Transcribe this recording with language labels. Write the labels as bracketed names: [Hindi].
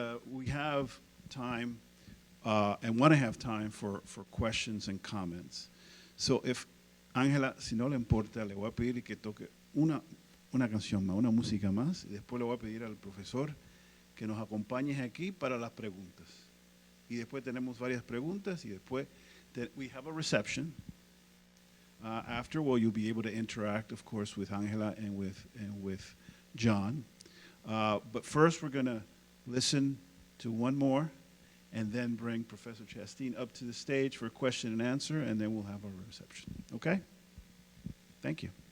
[English] We have time and want to have time for questions and comments. [Spanish] So if, Ángela, si no le importa, le voy a pedir que toque una canción más, una música más, y después le voy a pedir al profesor que nos acompañe aquí para las preguntas. Y después tenemos varias preguntas, y después [English] we have a reception. After, well, you'll be able to interact, of course, with Angela and with John. But first, we're going to listen to one more, and then bring Professor Chastain up to the stage for a question and answer, and then we'll have our reception. Okay? Thank you.